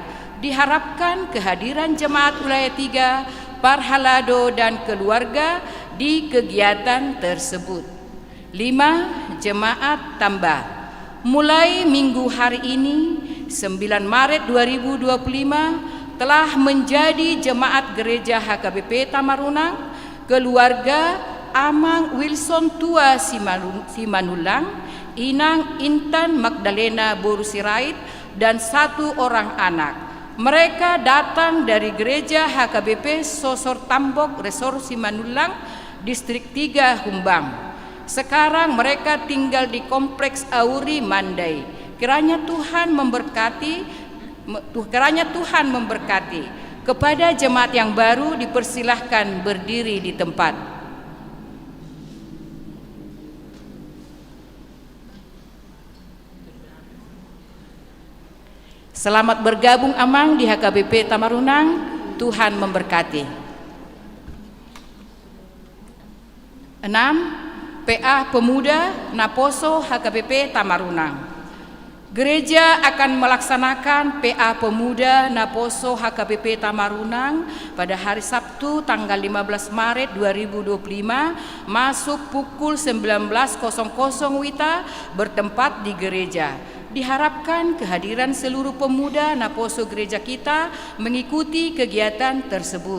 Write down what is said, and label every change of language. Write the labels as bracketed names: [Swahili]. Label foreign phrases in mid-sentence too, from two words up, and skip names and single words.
[Indonesian] Diharapkan kehadiran jemaat wilayah 3 Parhalado dan keluarga di kegiatan tersebut. 5. Jemaat tambah. Mulai minggu hari ini 9 Maret 2025 telah menjadi jemaat Gereja HKBP Tamarunang keluarga Amang Wilson Tua Simanulang, Inang Intan Magdalena Boru Sirait dan 1 orang anak. Mereka datang dari Gereja HKBP Sosor Tambok Resor Simanulang, Distrik 3 Humbang. Sekarang mereka tinggal di Kompleks Auri Mandai. Kiranya Tuhan memberkati. Kepada jemaat yang baru dipersilahkan berdiri di tempat. Selamat bergabung Amang di HKBP Tamarunang. Tuhan memberkati. 6. PA Pemuda Naposo HKBP Tamarunang. Gereja akan melaksanakan PA Pemuda Naposo HKBP Tamarunang pada hari Sabtu tanggal 15 Maret 2025 masuk pukul 19.00 WITA bertempat di gereja. Diharapkan kehadiran seluruh pemuda Naposo gereja kita mengikuti kegiatan tersebut.